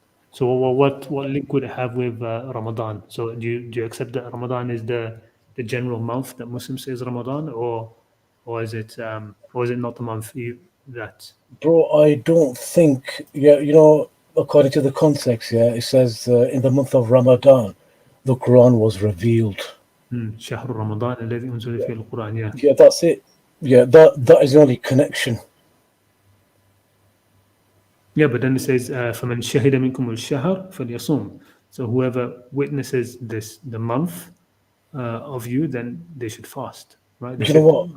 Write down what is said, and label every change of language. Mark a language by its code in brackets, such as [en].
[en] So what link would it have with Ramadan? So do you accept that Ramadan is the general month that Muslims say is Ramadan, or is it not the month that? Bro, I don't think. According to the context, it says in the month of Ramadan, the Quran was revealed. [ar] شهر رمضان الذي أنزل فيه القرآن. [en] Yeah. Yeah, that's it. Yeah, that is the only connection. Yeah, but then it says [ar] فمن شهد منكم الشهر فليصوم. [en] So whoever witnesses the month of you, then they should fast, right? They You know what?